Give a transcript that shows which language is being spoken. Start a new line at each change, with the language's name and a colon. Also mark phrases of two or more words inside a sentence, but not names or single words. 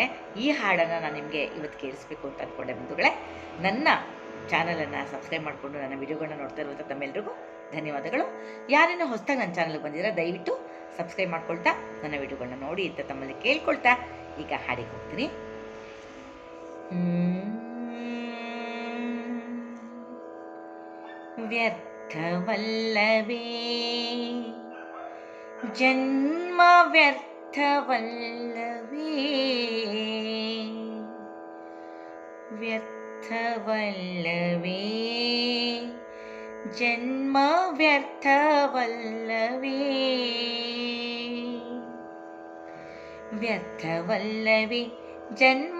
Kannada: ಈ ಹಾಡನ್ನು ನಾನು ನಿಮಗೆ ಇವತ್ತು ಕೇಳಿಸ್ಬೇಕು ಅಂತ ಅಂದ್ಕೊಂಡೆ ಬಂಧುಗಳೇ. ನನ್ನ ಚಾನಲನ್ನು ಸಬ್ಸ್ಕ್ರೈಬ್ ಮಾಡಿಕೊಂಡು ನನ್ನ ವಿಡಿಯೋಗಳನ್ನ ನೋಡ್ತಾ ಇರುವಂಥ ತಮ್ಮೆಲ್ಲರಿಗೂ ಧನ್ಯವಾದಗಳು. ಯಾರೇನೋ ಹೊಸದಾಗಿ ನನ್ನ ಚಾನಲ್ಗೆ ಬಂದಿದ್ದೀರಾ, ದಯವಿಟ್ಟು ಸಬ್ಸ್ಕ್ರೈಬ್ ಮಾಡ್ಕೊಳ್ತಾ ನನ್ನ ವಿಡಿಯೋಗಳನ್ನ ನೋಡಿ ಅಂತ ತಮ್ಮಲ್ಲಿ ಕೇಳ್ಕೊಳ್ತಾ ಈಗ ಹಾಡಿಗೆ ಹೋಗ್ತೀನಿ. ವ್ಯರ್ಥವಲ್ಲವೇ ಜನ್ಮ, ವ್ಯರ್ಥವಲ್ಲವೇ, ವ್ಯರ್ಥವಲ್ಲವೇ ಜನ್ಮ, ವ್ಯರ್ಥವಲ್ಲವೇ, ವ್ಯರ್ಥವಲ್ಲವೇ ಜನ್ಮ,